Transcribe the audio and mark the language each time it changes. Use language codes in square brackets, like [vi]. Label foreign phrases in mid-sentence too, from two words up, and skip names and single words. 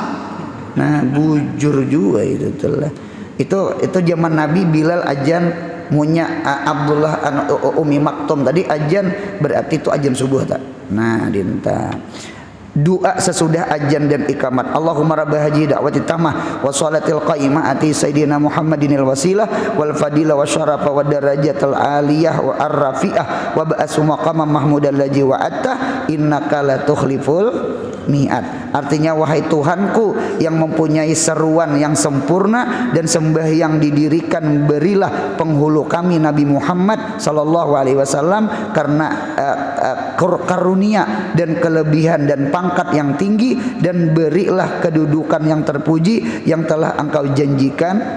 [bjn] Nah bujur juga itu telah. Itu zaman Nabi Bilal ajan, munya Abdullah Umi Maktum tadi ajan, berarti itu ajan subuh tak. Nah dinta doa sesudah ajan dan ikamat. [ar] اللهم رب هذه الدعوة التامة والصلاة القائمة آت سيدنا محمدا الوسيلة والفضيلة والشرف والدرجة العالية الرفيعة وابعثه مقاما محمودا الذي وعدته إنك لا تخلف الميعاد. [id] Artinya wahai Tuhanku yang mempunyai seruan yang sempurna dan sembahyang didirikan, berilah penghulu kami Nabi Muhammad [ar] صلى الله عليه وسلم [id] karena karunia dan kelebihan dan pangkat yang tinggi, dan berilah kedudukan yang terpuji yang telah engkau janjikan.